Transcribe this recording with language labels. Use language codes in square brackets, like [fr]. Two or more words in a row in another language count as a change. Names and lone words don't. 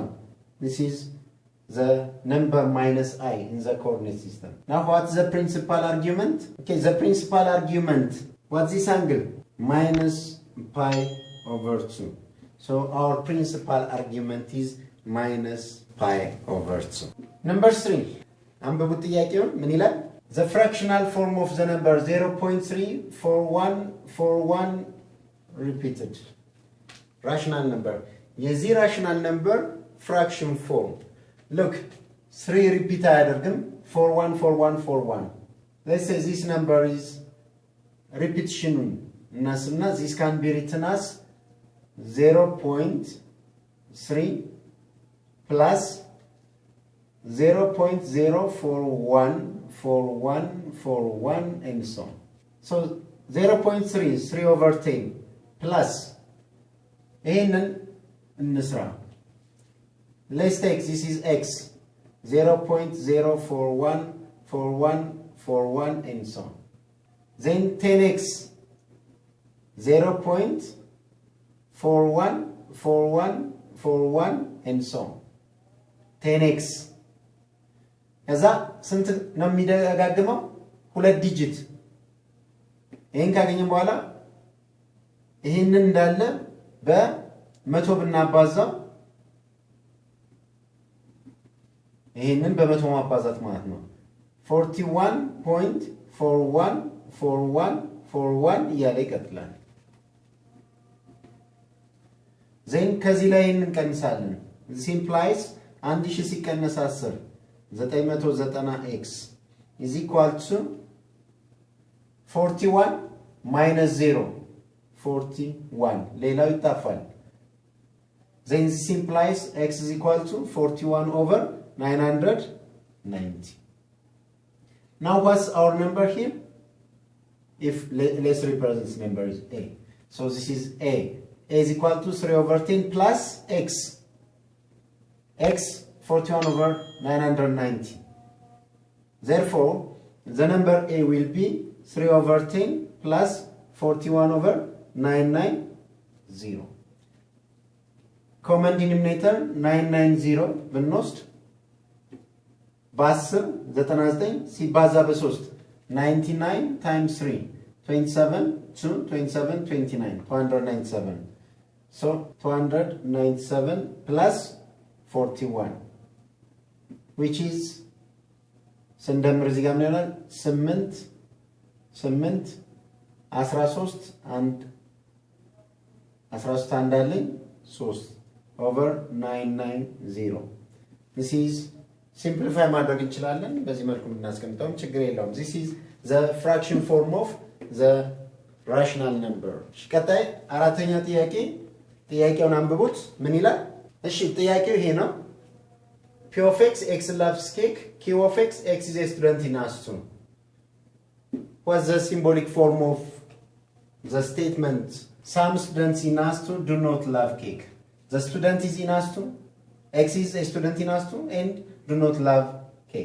[en] This is the number minus I in the coordinate system. Now what's the principal argument? Okay, the principal argument, what's this angle? Minus pi over 2. So our principal argument is minus pi over 2. Number 3. [am] አንብቡ ጥያቄውን ምን ይላል? [en] The fractional form of the number 0.34141 repeated. Rational number. የዚህ rational number fraction form. Look, 3 repeat አያደርግም 414141. Let's say this number is repetition እናስና this can be written as 0.3 plus 0.0414141 and so on. So 0.3 is 3 over 10 plus [am] ይሄንን እንስራ. [en] Let's take this is x 0.0414141 and so on. Then 10x 0.414141 and so on. [am] 10x ከዛ ስንት ነው የሚደጋግመው? ሁለት ዲጂት። ይሄን ካገኘን በኋላ ይሄንን እንዳለ በመቶ ብናባዛው ይሄንን በመቶ ማባዛት ማለት ነው [en] 41.414141 [am] እያለ ይቀጥላል። [en] then [am] ከዚህ ላይ እንቀንሳለን። [en] this implies 1000 ሲቀነስ 10 990x is equal to 41 minus 0 41 [am] ሌላው ይጣፋል። [en] then this implies x is equal to 41 over 990. Now what's our number here? If let's represent this number is a. So this is a. A is equal to 3 over 10 plus x. X 41 over 990. Therefore, the number a will be 3 over 10 plus 41 over 990. Common denominator [am] 990 ብንወስድ በ10 99 ሲባዛ በ3 99 times 3 27 2 27 29 297. [en] So 297 plus 41 which is [am] ስንደምር እዚህ ጋር ምን ይሆናል? [en] 8 13 and 13 እንዳለኝ 3 over 990. This is simplify [am] ማድረግ እንችላለን። በዚህ መልኩ እናስቀምጣው ችግር የለውም። [en] This is the fraction form of the rational number. [am] ቀጣይ አራተኛ ጥያቄውን አንብቡት። ምን ይላል? እሺ ጥያቄው ይሄ ነው። [en] P of x loves cake. Q of x is a student in ASTU. What's the symbolic form of the statement? Some students in ASTU do not love cake. The student is in ASTU. X is a student in ASTU and do not love cake.